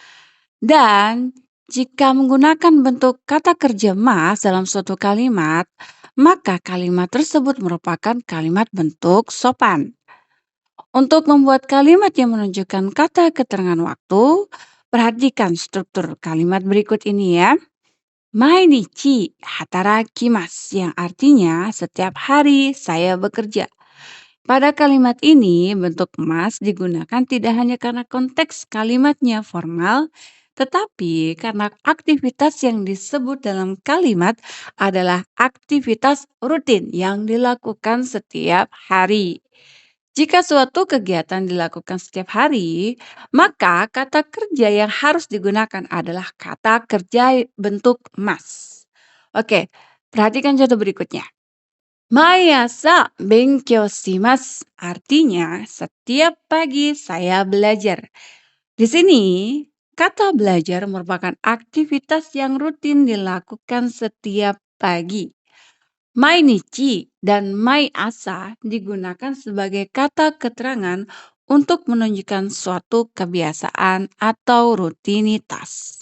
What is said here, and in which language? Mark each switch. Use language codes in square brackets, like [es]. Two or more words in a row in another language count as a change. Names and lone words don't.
[id] Dan jika menggunakan bentuk kata kerja mas dalam suatu kalimat, maka kalimat tersebut merupakan kalimat bentuk sopan. Untuk membuat kalimat yang menunjukkan kata keterangan waktu, perhatikan struktur kalimat berikut ini ya. [ja] 毎日働きます [id] yang artinya setiap hari saya bekerja. Pada kalimat ini, bentuk mas digunakan tidak hanya karena konteks kalimatnya formal, tetapi karena aktivitas yang disebut dalam kalimat adalah aktivitas rutin yang dilakukan setiap hari. Jika suatu kegiatan dilakukan setiap hari, maka kata kerja yang harus digunakan adalah kata kerja bentuk mas. Oke, perhatikan contoh berikutnya. [ja] 毎朝勉強します [id] artinya setiap pagi saya belajar. Di sini, kata belajar merupakan aktivitas yang rutin dilakukan setiap pagi. Mainichi dan maiasa digunakan sebagai kata keterangan untuk menunjukkan suatu kebiasaan atau rutinitas.